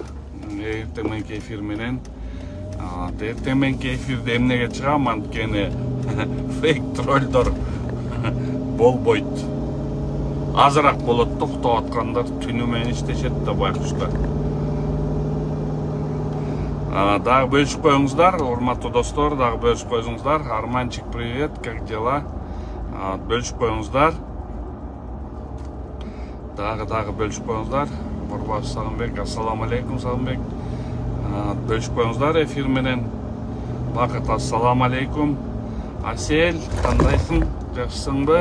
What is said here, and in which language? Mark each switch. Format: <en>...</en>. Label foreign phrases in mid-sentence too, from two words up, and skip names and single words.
<ky>Эртең мененки эфир менен. Эртең мененки эфирде эмнеге чыгам, анткени фейк троллдор болбойт. Азыраак болот да, уктап аткандар түнү менен иштешет да байкуштар. Дагы бөлүшүп коюңуздар, урматтуу достор, дагы бөлүшүп коюңуздар. Арманчик,</ky> <ru>привет, как дела?</ru> <ky>Бөлүшүп коюңуздар. Дагы бөлүшүп коюңуздар. Борбаш Сагынбек,</ky> <ar>السلام عليكم,</ar> <ky>Сагынбек. Бөлүшүп коюңуздар эфир менен. Бакыт,</ky> <ar>السلام عليكم.</ar> <ky>Асель, кандайсың? Жакшысыңбы?</ky>